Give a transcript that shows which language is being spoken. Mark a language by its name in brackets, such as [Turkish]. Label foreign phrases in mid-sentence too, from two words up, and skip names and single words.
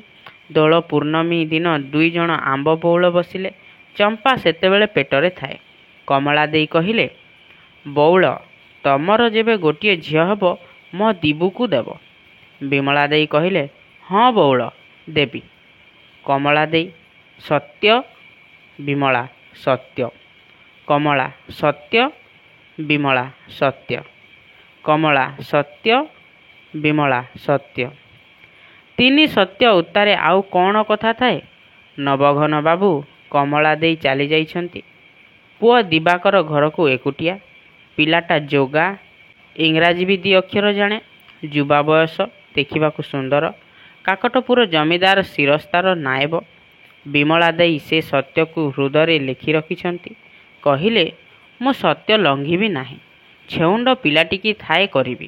[Odia] ଦୋଳ ପୂର୍ଣ୍ଣମୀ ଦିନ 2 ଜଣ ଆମ୍ବ ବଉଳ ବସିଲେ। ଚମ୍ପା ସେତେବେଳେ ପେଟରେ ଥାଏ। କମଳା ଦେଇ କହିଲେ, ବଉଳ ତମର ଯେବେ ଗୋଟିଏ ଝିଅ ହବ ମୋ ଦିବୁକୁ ଦେବ। ବିମଳା ଦେଇ କହିଲେ, ହଁ ବଉଳ ଦେବି। କମଳା ଦେଇ, ସତ୍ୟ? ବିମଳା, ସତ୍ୟ। କମଳା, ସତ୍ୟ? ବିମଳା, ସତ୍ୟ। କମଳା, ସତ୍ୟ? ବିମଳା, ସତ୍ୟ। 3 ସତ୍ୟ ଉତ୍ତାରେ ଆଉ କେଉଁ କଥା ଥାଏ? ନବଘନ ବାବୁ କମଳା ଦେଇ ଚାଲି ଯାଇଛନ୍ତି। ପୁଅ ଦିବାକର ଘରକୁ ଏକୁଟିଆ। ପିଲାଟା ଯୋଗା, ଇଂରାଜୀ ବି 2 ଅକ୍ଷର ଜାଣେ। ଯୁବା ବୟସ, ଦେଖିବାକୁ ସୁନ୍ଦର। କାକଟପୁର ଜମିଦାର ଶିରସ୍ତାର ନାଏବ। ବିମଳା ଦେଇ ସେ ସତ୍ୟକୁ ହୃଦୟରେ ଲେଖି ରଖିଛନ୍ତି। କହିଲେ, ମୁଁ ସତ୍ୟ ଲଙ୍ଘିବି ନାହିଁ। ଛେଉଣ୍ଡ ପିଲାଟିକି ଥାଏ କରିବି।